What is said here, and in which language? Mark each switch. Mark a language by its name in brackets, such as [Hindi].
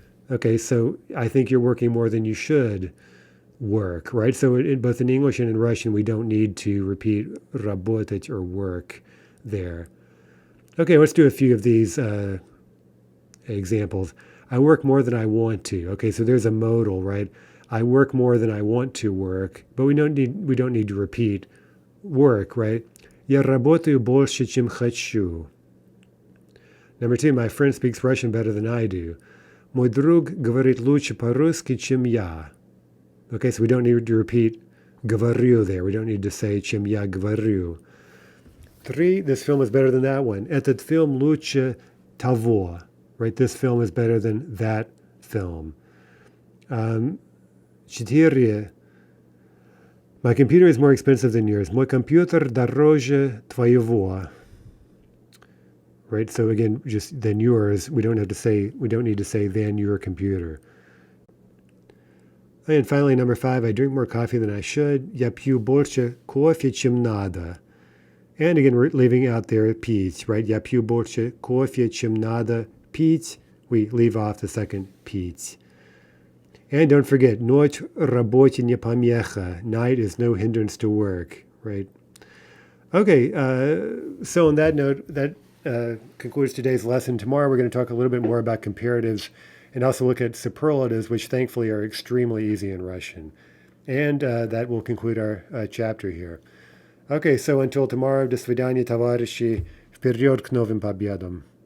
[English] Okay, so I think you're working more than you should work, right? So both in English and in Russian, we don't need to repeat работать or work there. Okay, let's do a few of these examples. I work more than I want to. Okay, so there's a modal, right? I work more than I want to work, but we don't need to repeat work, right? [Russian] Я работаю больше, чем хочу. [English] Number 2, my friend speaks Russian better than I do. [Russian] Мой друг говорит лучше по-русски, чем я. [English] Okay, so we don't need to repeat говорю there. We don't need to say [Russian] чем я говорю. [English] 3, this film is better than that one. [Russian] Этот фильм лучше того. [English] Right, this film is better than that film. 4, my computer is more expensive than yours. [Russian] Мой компьютер дороже твоего. [English] Right, so again, just than yours. We don't need to say than your computer. And finally, number 5, I drink more coffee than I should. [Russian] Я пью больше кофе, чем надо. [English] And again, we're leaving out there пить, right? [Russian] Я пью больше кофе, чем надо пить. [English] We leave off the second пить. And don't forget, [Russian] ночь работе не помеха. [English] Night is no hindrance to work, right? Okay, so on that note, that concludes today's lesson. Tomorrow we're going to talk a little bit more about comparatives and also look at superlatives, which thankfully are extremely easy in Russian. And that will conclude our chapter here. Okay, so until tomorrow, [Russian] до свидания, товарищи. Вперед к новым победам.